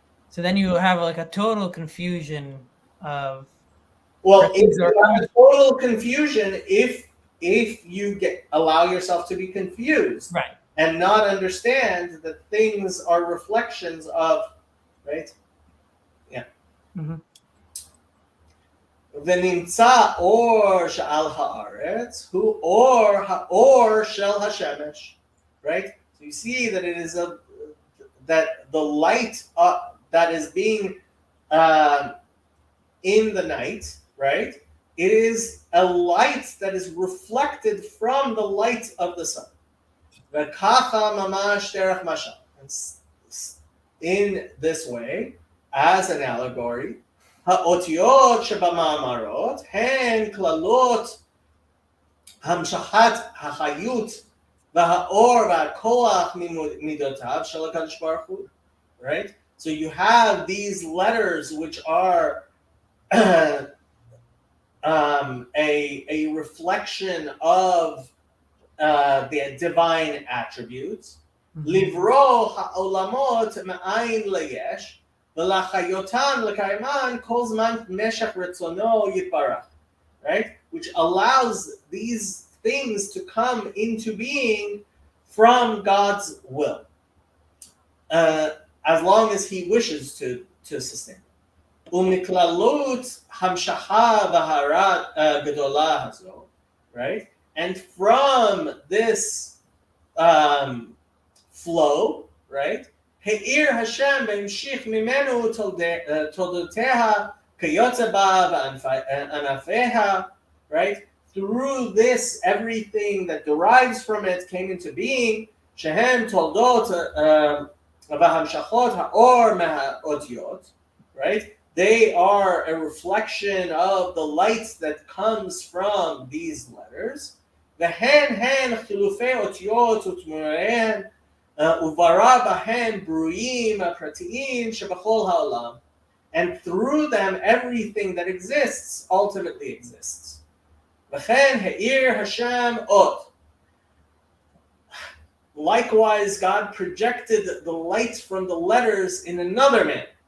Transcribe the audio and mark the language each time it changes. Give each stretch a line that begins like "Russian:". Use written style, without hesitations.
English: So then you have like a total confusion of. Well, you have a total confusion if you allow yourself to be confused, right, and not understand that things are reflections of, right? Yeah.
Hebrew: ונמצא אור שעל הארץ הוא אור האור של השמש, right?
English: So you see that it is that the light that is being in the night, right? It is a light that is reflected from the light of the sun.
Hebrew: וככה ממש דרך משל.
English: In this way, as an allegory,
Hebrew: האותיות שבמאמרות הן כללות המשכת החיות והאור והכוח ממידותיו של הקדוש ברוך הוא, right?
English: So you have these letters which are a reflection of the divine attributes.
Hebrew: לברוא העולמות מאין ליש ולחיותן לקיימן כל זמן משך רצונו יתברך, right?
English: Which allows these things to come into being from God's will, as long as He wishes to sustain.
Hebrew: ומכללות המשכה והרה גדולה הזו, right?
English: And from this flow, right?
Hebrew: העיר השם והמשיך ממנו תולדותיה כיוצא בה וענפיה, right?
English: Through this, everything that derives from it came into being,
Hebrew: שהן תולדות והמשכות האור מהאותיות,
English: right? They are a reflection of the light that comes from these letters.
Hebrew: והן חילופי אותיות ותמוריהן וברא בהן ברואים הפרטיים שבכל העולם.
English: And through them, everything that exists ultimately exists.
Hebrew: וכן העיר השם עוד.
English: likewise, God projected the light from the letters in another man.